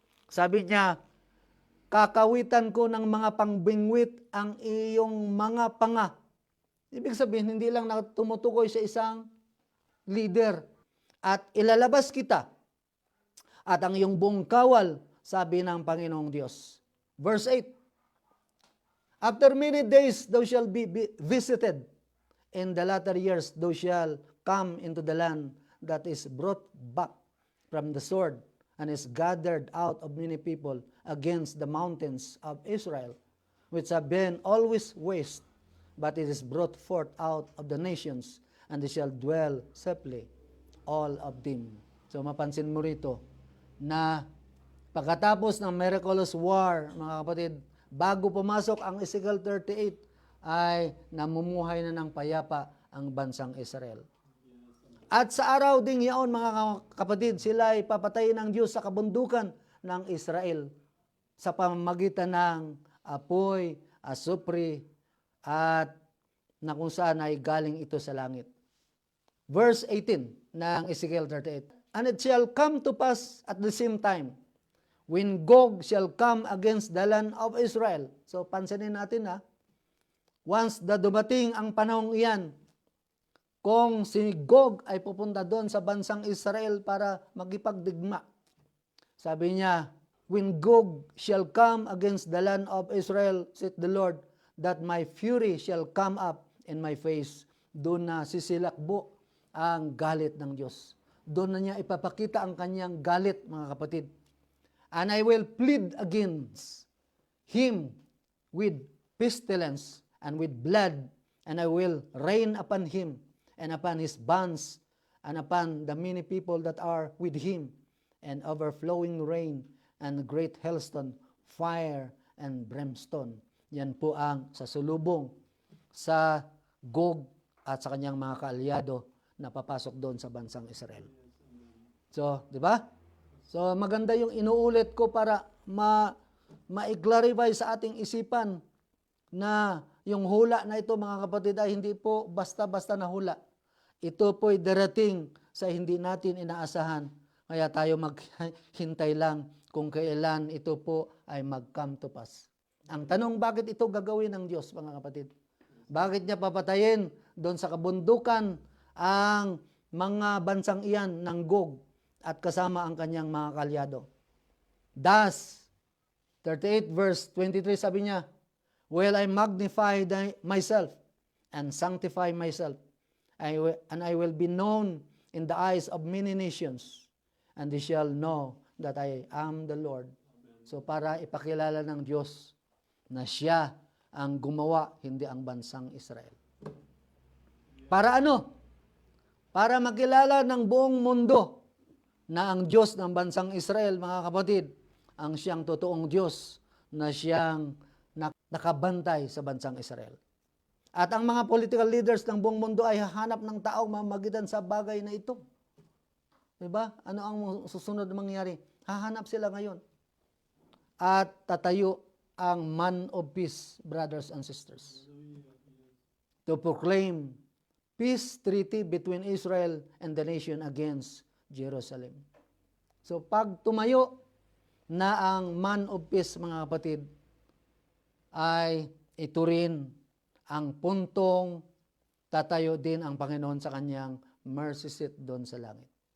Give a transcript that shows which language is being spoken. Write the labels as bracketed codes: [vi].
[tl] Sabi niya, kakawitan ko ng mga pangbingwit ang iyong mga panga. Ibig sabihin, hindi lang tumutukoy sa isang leader. At ilalabas kita at ang iyong buong kawal, sabi ng Panginoong Diyos. [en] Verse 8, after many days thou shalt be visited. In the latter years thou shalt come into the land that is brought back from the sword and is gathered out of many people against the mountains of Israel, which have been always waste, but it is brought forth out of the nations, and they shall dwell safely, all of them. [tl] So mapansin mo rito na pagkatapos ng miraculous war, mga kapatid, bago pumasok ang Ezekiel 38, ay namumuhay na ng payapa ang bansang Israel. At sa araw ding yaon, mga kapatid, sila ay papatayin ng Diyos sa kabundukan ng Israel sa pamamagitan ng apoy, asupri, at na kung saan ay galing ito sa langit. [en] Verse 18 ng Ezekiel 38, and it shall come to pass at the same time, when Gog shall come against the land of Israel. [tl] So, pansinin natin once na dumating ang panahong iyan, kung si Gog ay pupunta doon sa bansang Israel para magipagdigma. Sabi niya, [en] when Gog shall come against the land of Israel, saith the Lord, that my fury shall come up in my face. [tl] Doon na sisilakbo ang galit ng Diyos. Doon na niya ipapakita ang kanyang galit, mga kapatid. [en] And I will plead against him with pestilence and with blood, and I will rain upon him and upon his bands and upon the many people that are with him, and overflowing rain and great hailstone, fire and brimstone. [tl] Yan po ang sasulubong sa Gog at sa kanyang mga kaalyado na papasok doon sa bansang Israel. So, di ba? So, maganda yung inuulit ko para ma-clarify sa ating isipan na yung hula na ito, mga kapatid, ay hindi po basta-basta na hula. Ito po'y darating sa hindi natin inaasahan. Kaya tayo maghintay lang kung kailan ito po ay mag- [en] come to pass. [tl] Ang tanong, bakit ito gagawin ng Diyos, mga kapatid? Bakit niya papatayin doon sa kabundukan ang mga bansang iyan ng Gog at kasama ang kanyang mga kalyado? [en] Thus, 38 verse 23 [tl] sabi niya, [en] will I magnify myself and sanctify myself, and I will be known in the eyes of many nations, and they shall know that I am the Lord. [tl] So para ipakilala ng Diyos na siya ang gumawa, hindi ang bansang Israel. Para ano? Para makilala ng buong mundo na ang Diyos ng bansang Israel, mga kapatid, ang siyang totoong Diyos na siyang nakabantay sa bansang Israel. At ang mga political leaders ng buong mundo ay hahanap ng taong mamagitan sa bagay na ito. Diba? Ano ang susunod na mangyari? Hahanap sila ngayon. At tatayo ang [en] man of peace, brothers and sisters, to proclaim peace treaty between Israel and the nation against Jerusalem. [tl] So pag tumayo na ang man of peace, mga kapatid, ay ito rin ang puntong tatayo din ang Panginoon sa kanyang mercy seat doon sa langit.